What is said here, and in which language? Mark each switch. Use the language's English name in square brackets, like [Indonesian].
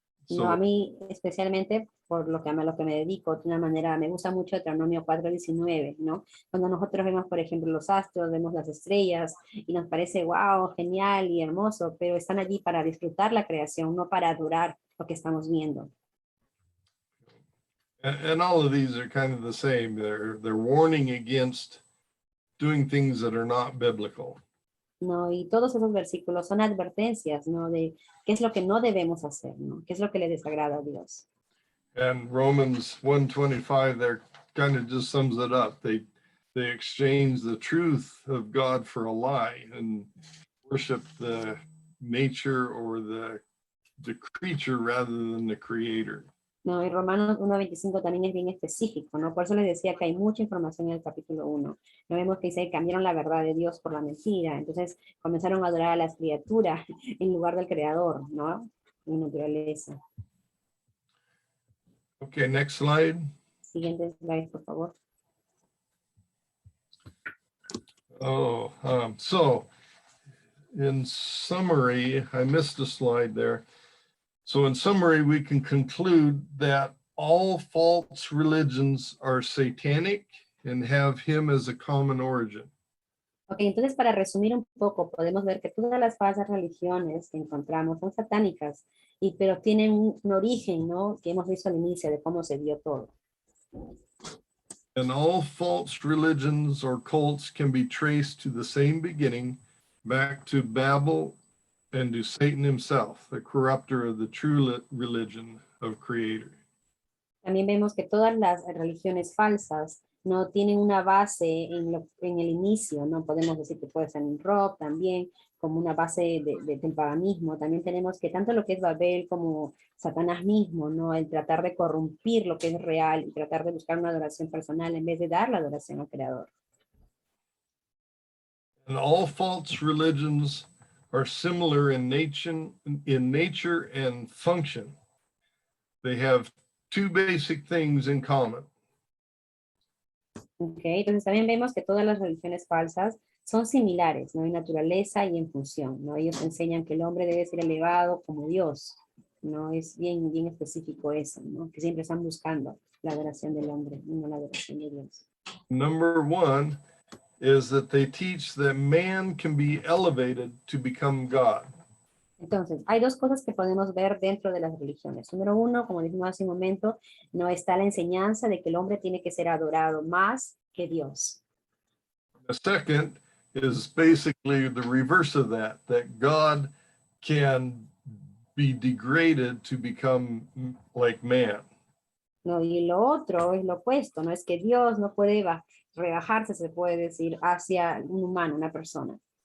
[Spanish] No, a mí especialmente por lo que me dedico, de una manera, me gusta mucho Deuteronomio 4:19, ¿no? Cuando nosotros vemos, por ejemplo, los astros, vemos las estrellas, y nos parece, wow, genial y hermoso, pero están allí para disfrutar la creación, no para adorar lo que estamos viendo. [English] And all of these are kind of the same. They're warning against doing things that are not biblical. [Spanish] No, y todos esos versículos son advertencias, ¿no? De qué es lo que no debemos hacer, ¿no? ¿Qué es lo que le desagrada a Dios? [English] And Romans 1:25 there kind of just sums it up. They exchange the truth of God for a lie and worship the nature or the creature rather than the creator. [Spanish] No, y Romanos 1:25 también es bien específico, ¿no? Por eso les decía que hay mucha información en el capítulo 1. No vemos que dice que cambiaron la verdad de Dios por la mentira. Entonces comenzaron a adorar a las criaturas en lugar del creador, ¿no? En naturaleza. [English] Okay, next slide. [Spanish] Siguiente slide, por favor. [English] Oh, so in summary, I missed a slide there. So in summary, we can conclude that all false religions are satanic and have him as a common origin. [Spanish] Ok, entonces para resumir un poco, podemos ver que todas las falsas religiones que encontramos son satánicas, pero tienen un origen, ¿no? Que hemos visto al inicio de cómo se dio todo. [English] And all false religions or cults can be traced to the same beginning, back to Babel and to Satan himself, the corrupter of the true religion of Creator. [Spanish] También vemos que todas las religiones falsas no tienen una base en el inicio, ¿no? Podemos decir que puede ser un rock también, como una base del paganismo. También tenemos que tanto lo que es Babel como Satanás mismo, ¿no? El tratar de corrompir lo que es real y tratar de buscar una adoración personal en vez de dar la adoración al Creador. [English] And all false religions are similar in nature and function. They have two basic things in common. [Spanish] Okay, entonces también vemos que todas las religiones falsas son similares, ¿no? En naturaleza y en función, ¿no? Ellos enseñan que el hombre debe ser elevado como Dios, ¿no? Es bien, bien específico eso, ¿no? Que siempre están buscando la adoración del hombre y no la adoración de Dios. [English] Number one is that they teach that man can be elevated to become God. [Spanish] Entonces, hay dos cosas que podemos ver dentro de las religiones. Número uno, como dijimos hace un momento, no está la enseñanza de que el hombre tiene que ser adorado más que Dios. [English] The second is basically the reverse of that God can be degraded to become like man. [Spanish] ¿No? Y lo otro es lo opuesto, no es que Dios no puede rebajarse, se puede decir, hacia un humano, una persona.